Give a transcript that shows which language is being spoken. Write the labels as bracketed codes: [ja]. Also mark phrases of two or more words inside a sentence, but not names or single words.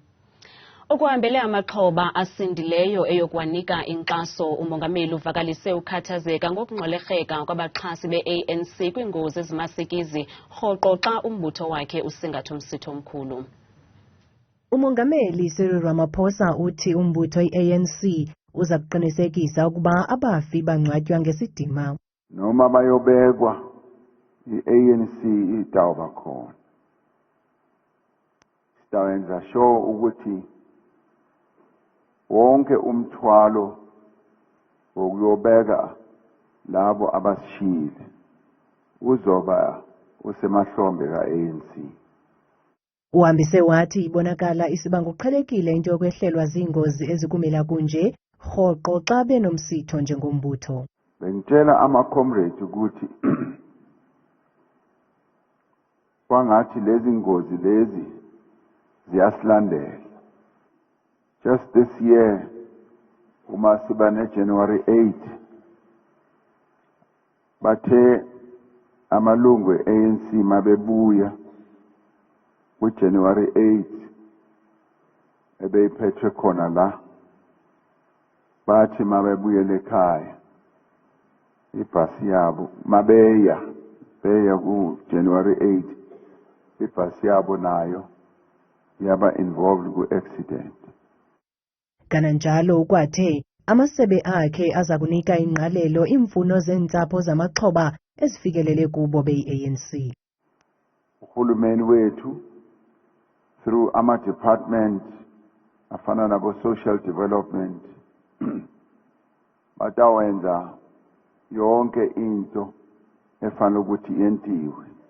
[xh] Ukuhambele amaxhoba asindileyo eyokwanika inkxaso, umongameli uvakalise ukhathazeka ngokungxwelerheka kwabaxhasi be-ANC kwingozi ezimasikizi rhoqo xa umbutho wakhe usingatha umsitho omkhulu. Umongameli Cyril Ramaphosa uthi umbutho i-ANC uza kuqinisekisa ukuba abafi bangcwatywa ngesidima. [zu] Noma bayobekwa i-ANC idawuba khona. Sitawenza sure ukuthi wonke umthwalo wokuyobeka labo abasishiyile uzoba usemahlombe ka-ANC. [xh] Uhambise wathi ibonakala isiba ngokuqhelekile into yokwehlelwa ziingozi ezikumila kunje rhoqo xa benomsitho njengombutho. [zu] Bengitshela ama-comrades ukuthi kwangathi lezi ngozi lezi ziyasilandela. [en] Just this year, [zu] uma siba ne-January 8, bathe amalungu e-ANC mabebuya kwi-January 8 ebeyiphethwe khona la, bathi mabebuyele ekhaya ibhasi yabo beya ku-January 8 ibhasi yabo nayo yaba involved ku-accident. [xh] Kananjalo ukwathe amasebe akhe aza kunika ingqalelo imfuno zeentsapho zamaxhoba ezifikelele kubo beyi-ANC. [zu] Uhulumeni wethu through ama-department afana nabo social development batawenza yonke into efanele ukuthi yentiwe.